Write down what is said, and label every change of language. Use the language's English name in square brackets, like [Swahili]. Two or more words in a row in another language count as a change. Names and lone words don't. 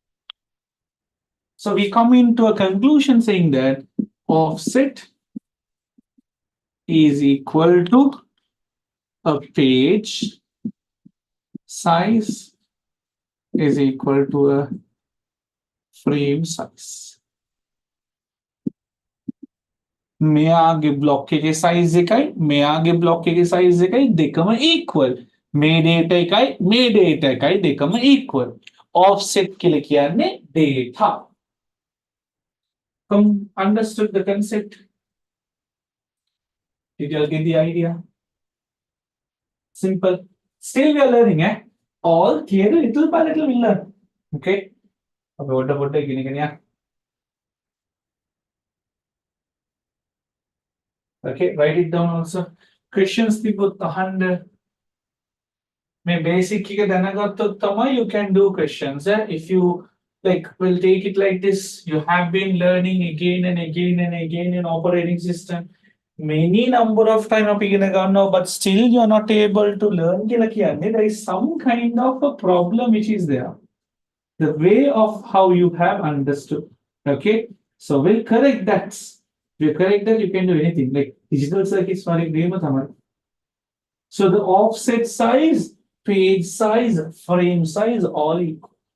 [English] So we come into a conclusion saying that offset is equal to a page size is equal to a frame size. [Sinhala] මෙයාගේ බ්ලොක් එකේ size එකයි මෙයාගේ බ්ලොක් එකේ size එකයි දෙකම equal. මේ data එකයි මේ data එකයි දෙකම equal. Offset කියලා කියන්නේ data. [English] Understood the concept? Did you all get the idea? Simple. Still we are learning, eh? All clear, little by little we learn. Okay? Okay, write it down also. [Sinhala] Questions තිබුත් අහන්න. මේ basic එක දැනගත්තොත් තමයි [English] you can do questions. If you like will take it like this, you have been learning again and again and again in operating system. Many number of time [Sinhala] අපි ඉගෙන ගන්නවා, [English] but still you are not able to learn [Sinhala] කියලා කියන්නේ [English] there is some kind of a problem which is there. The way of how you have understood. Okay, so we'll correct that. If you correct that, you can do anything. Like digital circuits, so the offset size, page size, frame size, all equal.